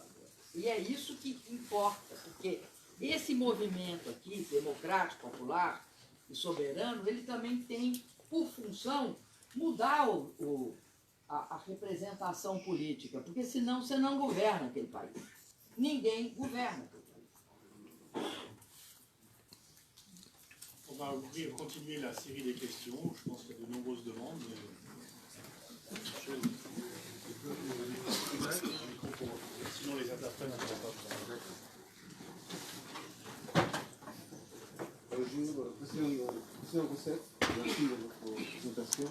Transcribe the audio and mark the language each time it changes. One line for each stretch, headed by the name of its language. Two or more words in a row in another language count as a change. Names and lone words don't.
Portuguese: E é isso que importa, porque esse movimento aqui, democrático, popular e soberano, ele também tem por função mudar a representação política, porque senão você não governa aquele país. Ninguém governa aquele país.
French: On va continuer la série des questions. Je pense qu'il y a de nombreuses demandes. Sinon, les interprètes ne pourront pas vous entendre. Bonjour, Christian Rousset, merci de votre présentation.